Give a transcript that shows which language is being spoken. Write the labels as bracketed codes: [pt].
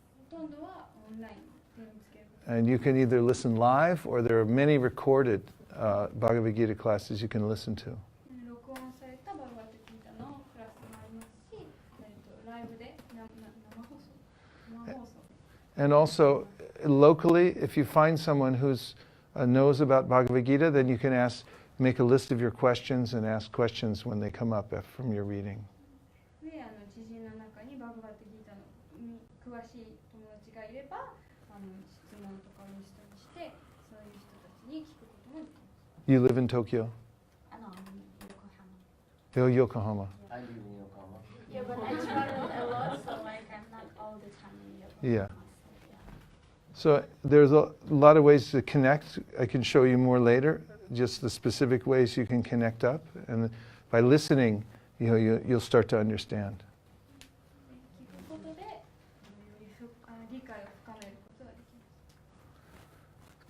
[ja] ほとんどはオンラインで見つけることが [en] and you can either listen live or there are many recorded Bhagavad Gita classes you can listen to. [ja] 録音されたバグワッドギータのクラスもありますし、ライブで生放送 [en] And also, locally, if you find someone who's knows about Bhagavad Gita, then you can make a list of your questions and ask questions when they come up from your reading. [ja] で、知人の中にバグワッドギータの詳しい友達がいれば、質問とかをリストにして、そういう人たちに聞くこともできます。 [en] You live in Tokyo? I know, I'm in Yokohama. Yokohama. I live in Yokohama. Yeah, but I travel a lot, so like I'm not all the time in Yokohama. Yeah. So, yeah. So there's a lot of ways to connect. I can show you more later, just the specific ways you can connect up. And by listening, you'll start to understand. [ja] 聞くことで、より理解を深めることができます。